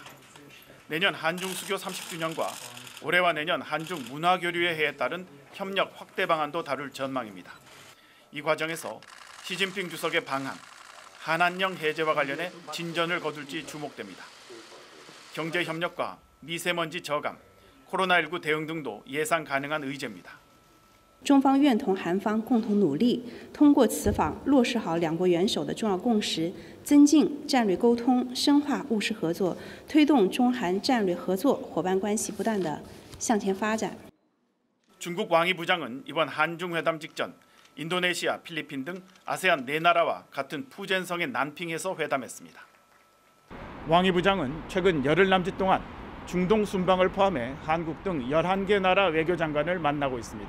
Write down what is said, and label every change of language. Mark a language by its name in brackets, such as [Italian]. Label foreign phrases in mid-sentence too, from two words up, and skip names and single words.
[Korean] 내년 한중 수교 30주년과 올해와 내년 한중 문화교류의 해에 따른 협력 확대 방안도 다룰 전망입니다. 이 과정에서 시진핑 주석의 방한, 한한령 해제와 관련해 진전을 거둘지 주목됩니다. 경제 협력과 미세먼지 저감, 코로나19 대응 등도 예상 가능한 의제입니다. [Chinese] 中方愿同韩方共同努力，通过此访落实好两国元首的重要共识，增进战略沟通，深化务实合作，推动中韩战略合作伙伴关系不断的向前发展。 [Korean] 중국 왕이 부장은 이번 한중 회담 직전 인도네시아, 필리핀 등 아세안 4나라와 같은 푸젠성의 난핑에서 회담했습니다. 왕이 부장은 최근 열흘 남짓 동안 중동 순방을 포함해 한국 등 11개 나라 외교장관을 만나고 있습니다.